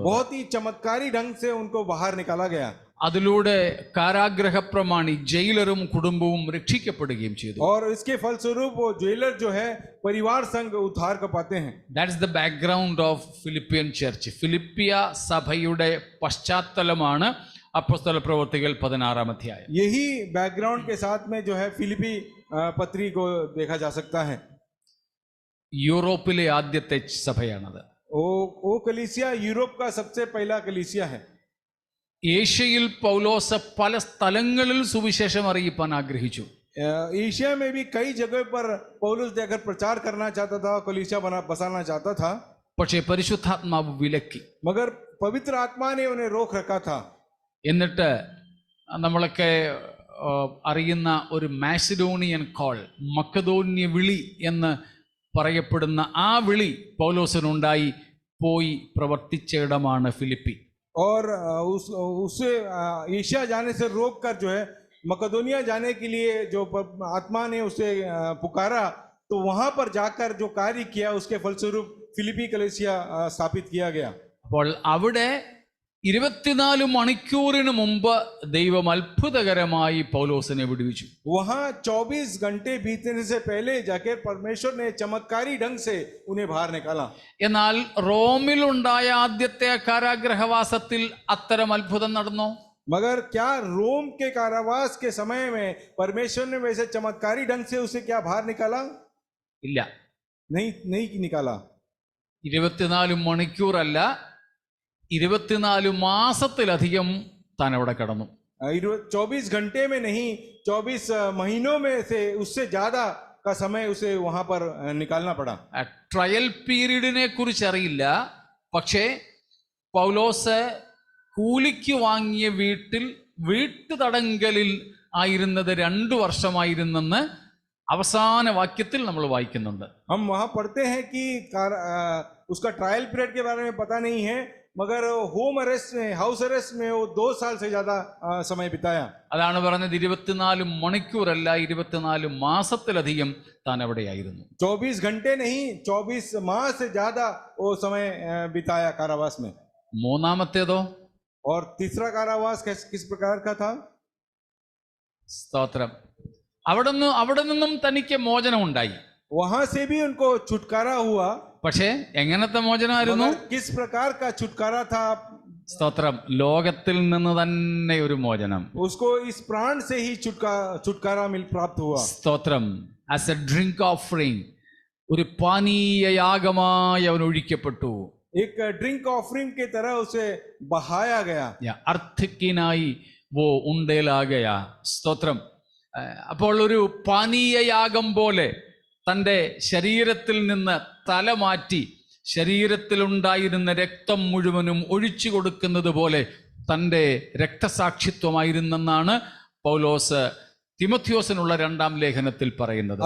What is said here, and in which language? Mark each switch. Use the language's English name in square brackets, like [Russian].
[Hindi] बहुत ही चमत्कारी ढंग से उनको बाहर निकाला गया. [Malayalam] അതിലൂടെ കാരാഗ്രഹ പ്രമാണി ജയിലറും കുടുംബവും രക്ഷിക്കപ്പെടുകയും ചെയ്തു. [Hindi] और इसके फलस्वरूप वो जेलर जो है परिवार संग उद्धार कर पाते हैं. [English] That's the background of Philippian church. [Malayalam] ഫിലിപ്പിയ സഭയുടെ പശ്ചാത്തലമാണ് അപ്പോസ്തല പ്രവൃത്തികൾ 16-ാം അധ്യായം. [Hindi] यही बैकग्राउंड के साथ में जो है फिलिपी पत्री को देखा जा सकता है. [Malayalam] യൂറോപ്പിലെ ആദ്യത്തെ സഭയാണത്. [Hindi] वो कलीसिया यूरोप का सबसे पहला कलीसिया है. [Malayalam] ഏഷ്യയിൽ പൗലോസ് പല സ്ഥലങ്ങളിൽ സുവിശേഷം അറിയിപ്പാൻ ആഗ്രഹിച്ചു. [Hindi] एशिया में भी कई जगह पर पौलुस जाकर प्रचार करना चाहता था, कलीसिया बसाना चाहता था, [Malayalam] പക്ഷേ പരിശുദ്ധാത്മാവ് വിലക്കി. [Hindi] मगर पवित्र आत्मा ने उन्हें रोक रखा था. [Malayalam] എന്നിട്ട് നമ്മളൊക്കെ അറിയുന്ന ഒരു മാസിഡോണിയൻ കോൾ, മക്കദോന്യ വിളി എന്ന് പറയപ്പെടുന്ന ആ വിളി പൗലോസിനുണ്ടായി. പോയി പ്രവർത്തിച്ച ഇടമാണ് ഫിലിപ്പി. [Hindi] और उसे एशिया जाने से रोक कर जो है मकदोनिया जाने के लिए जो आत्मा ने उसे पुकारा, तो वहां पर जाकर जो कार्य किया उसके फलस्वरूप फिलिपी कलीसिया स्थापित किया गया. [Malayalam] അപ്പോൾ അവിടെ 24 മണിക്കൂറിന് മുമ്പ് ദൈവം അത്ഭുതകരമായി പൗലോസിനെ വിടുവിച്ചു. [Hindi] वहां 24 घंटे बीतने से पहले जाकर परमेश्वर ने चमत्कारी ढंग से उन्हें बाहर निकाला. [Malayalam] എന്നാൽ റോമിൽ ഉണ്ടായ ആദ്യത്തെ കാരാഗ്രഹവാസത്തിൽ അത്തരം അത്ഭുതം നടന്നു? [Hindi] मगर क्या रोम के कारावास के समय में परमेश्वर ने वैसे चमत्कारी ढंग से उसे क्या बाहर निकाला? [Malayalam] ഇല്ല. [Hindi] नहीं निकाला। [Malayalam] 24 മണിക്കൂറല്ല, 24 മാസത്തിലധികം താൻ അവിടെ കിടന്നു. [Hindi] 24 घंटे में नहीं, 24 महीनों में से उससे ज्यादा का समय उसे वहां पर निकालना पड़ा। [Malayalam] ട്രയൽ പീരീഡിനെ കുറിച്ച് അറിയില്ല, പക്ഷേ പൗലോസ് കൂലിക്ക് വാങ്ങിയ വീട്ടുതടങ്കലിൽ ആയിരുന്നത് 2 വർഷമായിരുന്നെന്ന് അവസാന വാക്യത്തിൽ നമ്മൾ വായിക്കുന്നുണ്ട്. [Hindi] हम वहां पढ़ते हैं कि उसका ट्रायल पीरियड के बारे में पता नहीं है, मगर होम अरेस्ट में, हाउस अरेस्ट में वो 2 साल से ज्यादा समय बिताया। [Malayalam] അതാണ് പറഞ്ഞത്, 24 മണിക്കൂറല്ല, 24 മാസത്തിലധികം താൻ അവിടെയായിരുന്നു. [Hindi] 24 घंटे नहीं, 24 माह से ज्यादा वो समय बिताया कारावास में। [Malayalam] മൂന്നാമത്തേതോ? [Hindi] और तीसरा कारावास किस प्रकार का था? [Malayalam] സ്തോത്രം. അവിടെ നിന്നും തനിക്ക് മോചനം ഉണ്ടായി. [Hindi] वहां से भी उनको छुटकारा हुआ। [Malayalam] പക്ഷേ എങ്ങനത്തെ മോചനമായിരുന്നു? [Hindi] किस प्रकार का छुटकारा था? [Malayalam] സ്തോത്രം. ലോകത്തിൽ നിന്ന് തന്നെ ഒരു മോചനം. [Hindi] उसको इस प्राण से ही छुटकारा प्राप्त हुआ। [Malayalam] സ്തോത്രം. [English] as a drink offering, [Malayalam] ഒരു പാനീയയാഗമായി അവൻ ഒഴിക്കപ്പെട്ടു. [Hindi] एक ड्रिंक ऑफरिंग की तरह उसे बहाया गया। അർത്ഥിക്കിനായി വോ ഉണ്ടേലാകയാ. സ്തോത്രം. [Malayalam] അപ്പോൾ ഒരു പാനീയയാഗം പോലെ തൻ്റെ ശരീരത്തിൽ നിന്ന് തല മാറ്റി ശരീരത്തിലുണ്ടായിരുന്ന രക്തം മുഴുവനും ഒഴിച്ചു കൊടുക്കുന്നത് പോലെ തൻ്റെ രക്തസാക്ഷിത്വമായിരുന്നെന്നാണ് പൗലോസ് തിമോഥെയോസിനുള്ള 2-ാം ലേഖനത്തിൽ പറയുന്നത്.